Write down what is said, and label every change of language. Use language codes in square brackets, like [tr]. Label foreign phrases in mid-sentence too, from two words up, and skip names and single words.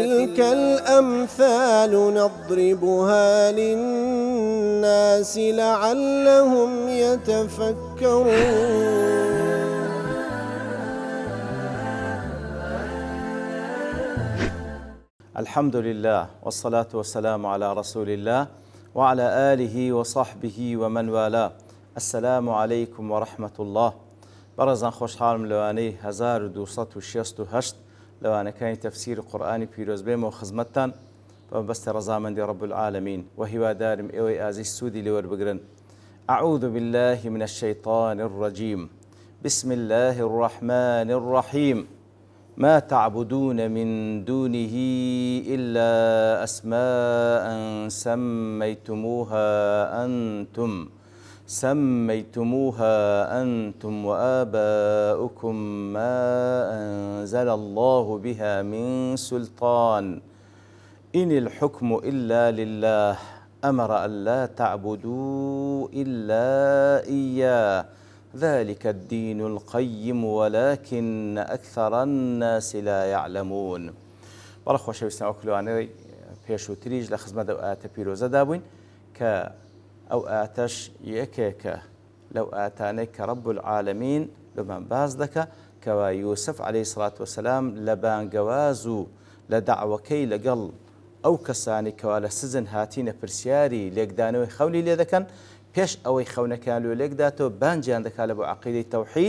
[ar] وتلك الأمثال نضربها للناس لعلهم يتفكرون. الحمد لله والصلاة والسلام على رسول الله وعلى آله وصحبه ومن والاه. السلام عليكم ورحمة الله. [ckb] برزان خوشحالم لوانەی 1268 لەوانەکانی تەفسیر قورئانی پیرۆز بێمەوە خزمەتتان بەبەستی ڕەزامەندی [ar] رب العالمین [ckb] و هیوادارم ئێوەی ئازیز سوودی لێوەربگرن. [ar] أعوذ بالله من الشيطان الرجيم. بسم الله الرحمن الرحيم. ما تعبدون من دونه إلا أسماء سميتموها أنتم وآباؤكم ما أنزل الله بها من سلطان إن الحكم إلا لله أمر ألا تعبدوا إلا إياه ذلك الدين القيم ولكن أكثر الناس لا يعلمون. [ckb] بەڵە خۆشەویستان ئەو کلوانەی پێشووتریش لە خزمەت ئەو ئاەتە پیرۆزەدا بووین کە ئەو ئاتەش یەکێکە لەو ئاتانەی کە [ar] رب العالمین [ckb] بمان باز دەکە کەوا یوسف [ar] عەلەیهی سڵات وسەلام [ckb] لە بانگەواز و لە دەعوەکەی لەگەڵ ئەو کەسانی کەوا لە سزن هاتینە پرسیاری لێکدانەوەی خەونی لێ دەکەن پێش ئەوەی خەونەکان لێ لێکداتەوە بانجیان دەکات لە بۆ عەقیدەی تەوحید.